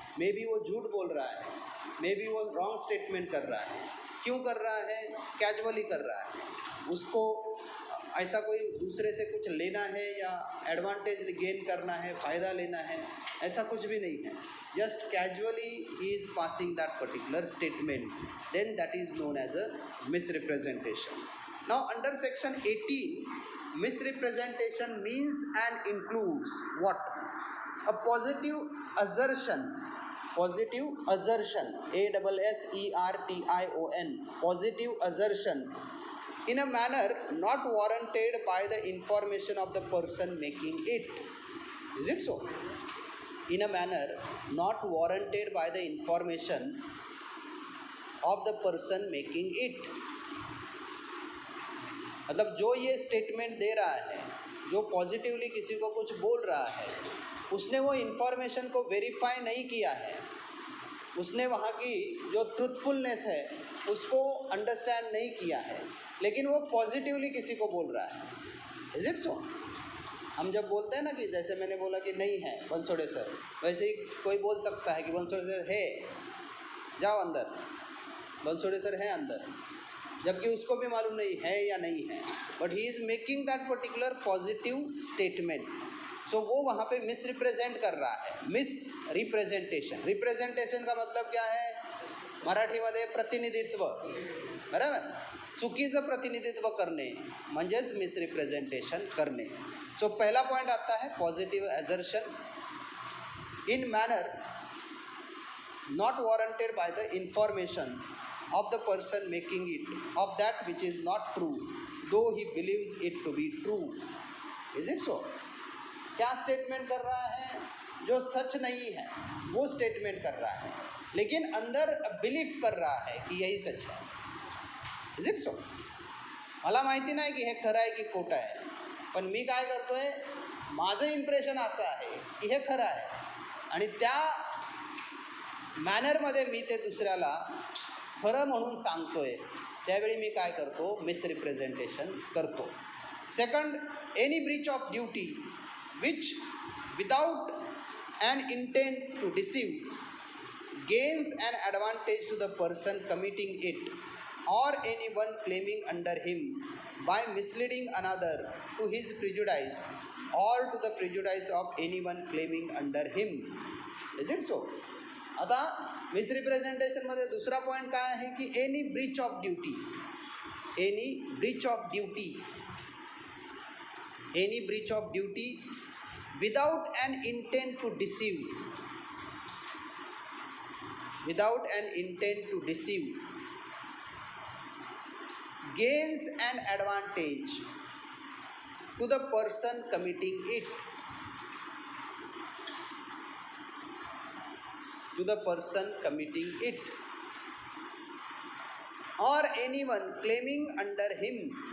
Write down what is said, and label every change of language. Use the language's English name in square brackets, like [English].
[Hindi] May be वो झूठ बोल रहा है, मे बी वो रॉन्ग स्टेटमेंट कर रहा है, क्यों कर रहा है, कैजुअली कर रहा है, उसको ऐसा कोई दूसरे से कुछ लेना है या एडवांटेज गेन करना है, फ़ायदा लेना है, ऐसा कुछ भी नहीं है। [English] Just casually he is passing that particular statement, then that is known as a misrepresentation. Now under section 18 misrepresentation means and includes what? A positive assertion, positive assertion, ASSERTION, positive assertion in a manner not warranted by the information of the person making it. Is it so? In a manner not warranted by the information of the person making it. [Hindi] मतलब जो ये statement दे रहा है, जो positively किसी को कुछ बोल रहा है, उसने वो इन्फॉर्मेशन को वेरीफाई नहीं किया है, उसने वहाँ की जो ट्रुथफुलनेस है उसको अंडरस्टैंड नहीं किया है, लेकिन वो पॉजिटिवली किसी को बोल रहा है। [English] Is it so? [Hindi] हम जब बोलते हैं ना कि जैसे मैंने बोला कि नहीं है बनसोड़े सर, वैसे ही कोई बोल सकता है कि बनसोड़े सर है, जाओ अंदर, बनसोड़े सर है अंदर, जबकि उसको भी मालूम नहीं है या नहीं है, [English] But he is making that particular positive statement. [Hindi] सो वो वहाँ पे मिस रिप्रेजेंट कर रहा है, मिस रिप्रेजेंटेशन। रिप्रेजेंटेशन का मतलब क्या है मराठीमध्ये? प्रतिनिधित्व, बराबर? [Marathi] चुकीचं प्रतिनिधित्व करणे म्हणजेच मिस रिप्रेजेंटेशन करणे। [English] so [Hindi] पहला पॉइंट आता है [English] Positive assertion in manner not warranted by the information of the person making it of that which is not true, though he believes it to be true. Is it so? [Hindi] क्या statement कर रहा है? जो सच नहीं है वो statement कर रहा है, लेकिन अंदर बिलीफ कर रहा है कि यही सच है। [English] Is it so? [Marathi] मला माहिती नाही की हे खरं आहे की खोटं आहे, पण मी काय करतोय, माझं इम्प्रेशन असं आहे की हे खरं आहे, आणि त्या मॅनरमध्ये मी ते दुसऱ्याला खरं म्हणून सांगतोय, त्यावेळी मी काय करतो, मिसरिप्रेझेंटेशन करतो. [English] Second, any breach of duty which without an intent to deceive gains an advantage to the person committing it or anyone claiming under him by misleading another to his prejudice or to the prejudice of anyone claiming under him. Is it so? [Marathi] आता मिसरिप्रेझेंटेशनमध्ये दुसरा point काय आहे की [English] Any breach of duty. [Marathi] Any Breach of duty [English] any breach of duty without an intent to deceive, without an intent to deceive, gains an advantage to the person committing it, to the person committing it, or anyone claiming under him,